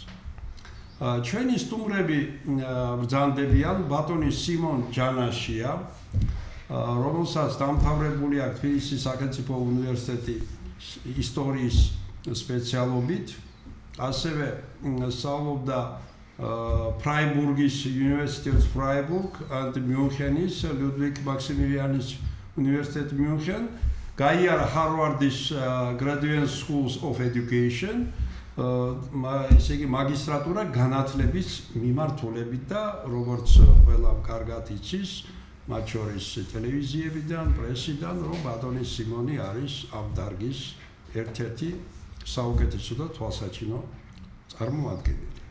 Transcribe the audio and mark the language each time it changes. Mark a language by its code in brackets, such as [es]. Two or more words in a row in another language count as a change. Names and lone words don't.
[ka] ჩვენი სტუმრები ბრძანდებიან ბატონი სიმონ ჯანაშია, რომელსაც დამთავრებული აქვს თბილისის სახელმწიფო უნივერსიტეტის ისტორიის სპეციალობით, ასევე სწავლობდა ფრაიბურგის [en] University of Freiburg and Münchenis Ludwig Maximilianis University München, [ka] გაიარა ჰარვარდის Graduate Schools of Education, ესე იგი მაგისტრატურა განათლების მიმართულებით და როგორც ყველამ კარგად იცის, მათ შორის ტელევიზიებიდან, პრესიდან, რომ ბატონი სიმონი არის ამ დარგის ერთ-ერთი საუკეთესო და თვალსაჩინო წარმომადგენელი.